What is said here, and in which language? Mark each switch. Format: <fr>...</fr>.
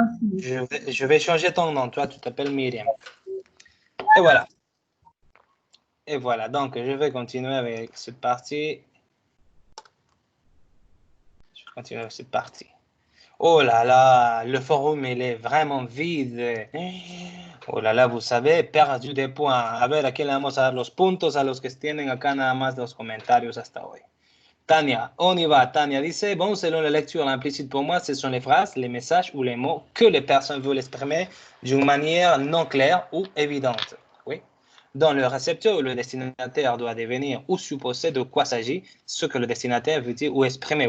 <fr>Je vais changer ton nom. Toi, tu t'appelles Myriam. Et voilà. Et voilà. Donc, je vais continuer avec cette partie. Je vais continuer avec cette partie. Oh là là, le forum, il est vraiment vide. Oh là là, vous savez, perdu de points.</fr> <es>A ver, aquí le vamos a dar los puntos a los que tienen acá nada más los comentarios hasta hoy.</es> <fr>Tania, on y va. Tania</fr> <es>dice,</es> <fr>bon, selon la lecture implicite pour moi, ce sont les phrases, les messages ou les mots que les personnes veulent exprimer d'une manière non claire ou évidente. Oui. Dans le récepteur, le destinataire doit devenir ou supposer de quoi s'agit, ce que le destinataire veut dire ou exprimer.</fr>